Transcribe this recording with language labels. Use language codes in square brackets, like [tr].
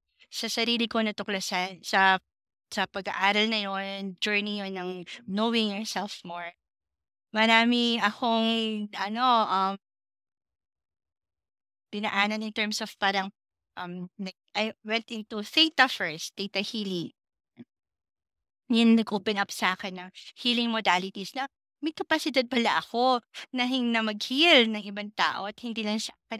[tl] Sa sarili ko natuklasan sa pag-aaral na yon, journey yon ng [en] knowing yourself more. [tl] Marami akong dinaanan [en] in terms of [tl] parang [en] I went into theta first, theta healing. [tl] Yun nag-open up sa akin ng healing modalities na may kapasidad pala ako na mag-heal ng ibang tao at hindi lang sa akin.